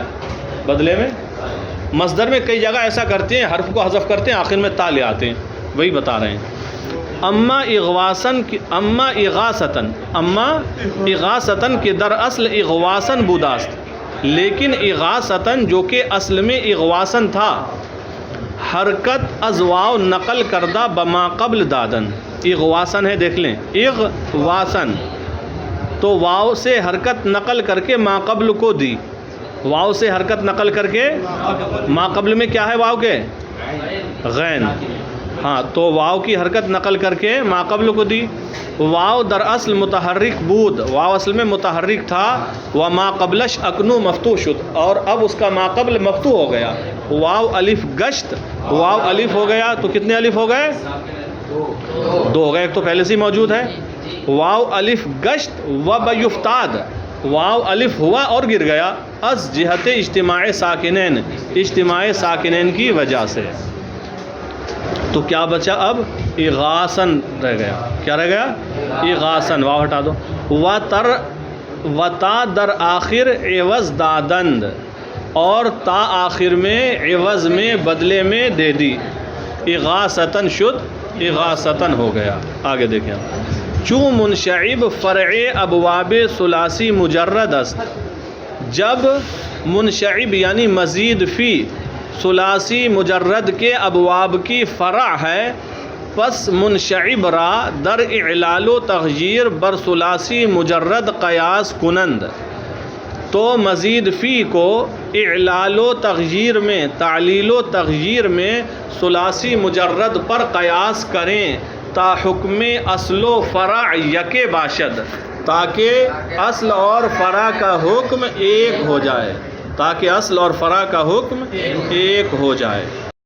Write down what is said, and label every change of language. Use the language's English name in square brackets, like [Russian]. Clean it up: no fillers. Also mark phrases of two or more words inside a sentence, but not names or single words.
[Urdu] بدلے میں مصدر میں کئی جگہ ایسا کرتے ہیں حرف کو حذف کرتے ہیں آخر میں تا لے آتے ہیں, وہی بتا رہے ہیں. [Persian] اما اغاثتاً کہ در اصل اغواسن بوداست, [Urdu] لیکن اغاثتاً جو کہ اصل میں اغواسن تھا, [Persian] حرکت از واو نقل کردہ بما قبل دادن. [Urdu] اغواسن ہے دیکھ لیں, اغواسن تو واو سے حرکت نقل کر کے ما قبل کو دی. واو سے حرکت نقل کر کے ما قبل میں کیا ہے واو کے غین, ہاں تو واو کی حرکت نقل کر کے ما قبل کو دی. [Persian] واو در اصل متحرک بود, [Urdu] واو اصل میں متحرک تھا. [Persian] و ما قبلش اکنو مفتوح شد, [Urdu] اور اب اس کا ما قبل مفتوح ہو گیا. [Persian] واو الف گشت, [Urdu] واو الف ہو گیا تو کتنے الف ہو گئے؟ 2 ہو گئے, ایک تو پہلے سے ہی موجود ہے. [Persian] واو الف گشت و بیفتاد, [Urdu] واو الف ہوا اور گر گیا. [Persian] از جہت اجتماع ساکنین, [Urdu] اجتماع ساکنین کی وجہ سے. تو کیا بچا اب؟ اغاثن رہ گیا. کیا رہ گیا؟ اغاثن, واو ہٹا دو. [Persian] و تا در آخر عوض دادند, [Urdu] اور تا آخر میں عوض میں بدلے میں دے دی. [Persian] اغاثتن شد, [Urdu] اغاثتن ہو گیا. آگے دیکھیں. [Persian] چوں منشعب فرع ابواب ثلاثی مجرد است, [Urdu] جب منشعب یعنی مزید فی ثلاثی مجرد کے ابواب کی فرع ہے, [Persian] پس منشعب را در اعلال و تغییر بر ثلاثی مجرد قیاس کنند. [Urdu] تو مزید فی کو اعلال و تغییر میں, تعلیل و تغییر میں ثلاثی مجرد پر قیاس کریں [Persian] تا حکم اصل و فرع یکے باشد, [Urdu] تاکہ اصل اور فرع کا حکم ایک ہو جائے, تاکہ اصل اور فرع کا حکم ایک ہو جائے.